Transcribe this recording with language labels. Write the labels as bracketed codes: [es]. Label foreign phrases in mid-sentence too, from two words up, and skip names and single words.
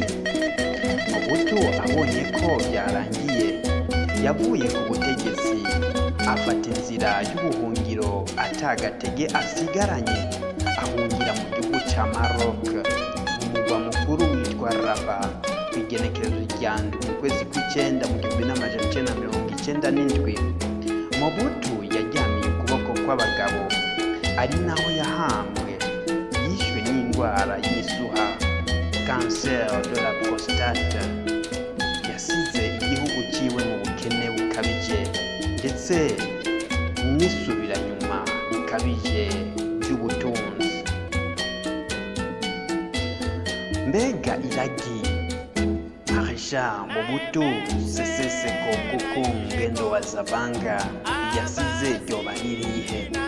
[rn] Mobutu abonye ko byarangiye yavuye ku butegetsi afata inzira y'ubuhungiro atagatege asigaranye, ahungira mu gihugu cya Maroc mu mugwa mukuru witwa Rabat ku igenekerezo rya ndwi mu kwezi kw'icyenda mu 1997. Mobutu yajyamiye ukuboko kw'abagabo, ari naho yahambwe. Yishwe n'indwara y'isuha, [fr] cancer de la prostate. [rn] Yasize igihugu ciwe mu bukene bukabije ndetse n'isubira nyuma bikabije by'ubutunzi. Mbega iragi Maréchal Mobutu Sese Seko kuko ngendo wa Zabanga yasize ryoba ririhe?